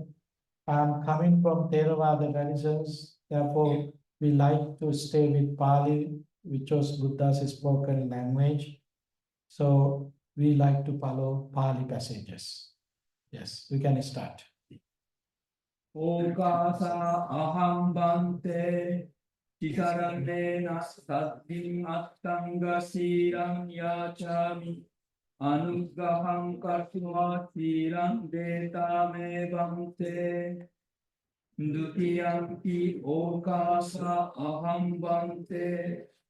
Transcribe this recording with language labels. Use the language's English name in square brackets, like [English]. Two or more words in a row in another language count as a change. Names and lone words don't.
[English] I'm coming from Theravada traditions, therefore we like to stay with Pali, which was Buddha's spoken language. So we like to follow Pali passages. Yes, we can start. [Pali] Okasa aham bante tikaranena saddhim attanga siram yachami anugraham kartva siram deta me bante dutiyampi okasa aham bante